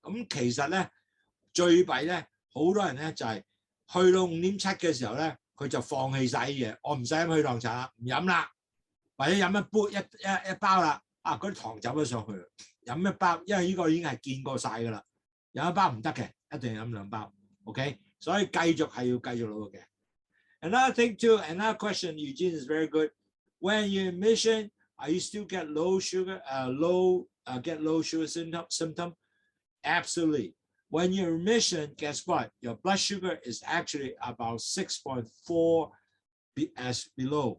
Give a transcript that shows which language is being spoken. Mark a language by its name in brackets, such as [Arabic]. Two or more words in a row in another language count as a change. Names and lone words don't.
[Cantonese] 咁其實咧最弊咧，好多人咧就係去到5.7嘅時候咧，佢就放棄晒啲嘢，我唔使飲血糖茶啦，唔飲啦，或者飲一包啦，嗰啲糖走咗上去，飲一包，因為呢個已經係見過晒㗎啦，飲一包唔得嘅，一定飲2包 ，OK， 所以繼續係要繼續努力嘅。 [English] Another thing too, another question, Eugene, is very good. When you're in remission, are you still get low sugar, get low sugar symptom? Absolutely. When you're in remission, guess what? Your blood sugar is actually about 6.4 as below.